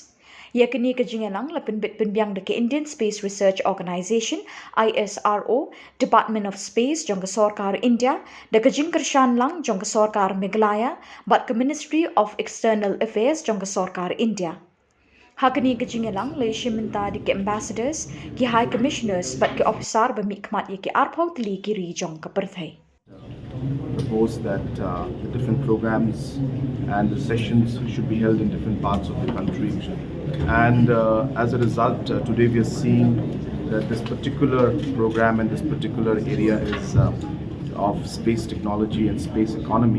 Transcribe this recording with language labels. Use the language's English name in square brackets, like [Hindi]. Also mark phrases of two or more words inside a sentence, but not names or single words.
[Khasi] Yakini ke Jingialang la penbit penbiang de ke Indian Space Research Organisation ISRO Department of Space jong ke Sarkar India de ke Jingialang jong ke Sarkar Meghalaya but ke Ministry of External Affairs jong ke Sarkar India. Hakani ke Jingialang le shiminta de ke ambassadors ki [English] high commissioners [Khasi] but ke officer bemikmat ye ke arpau tli ki ri jong ke Perthai. [English] Propose that the different programs and the sessions should be held in different parts of the country. And as a result, today we are seeing that this particular program and this particular area is of space technology and space economy.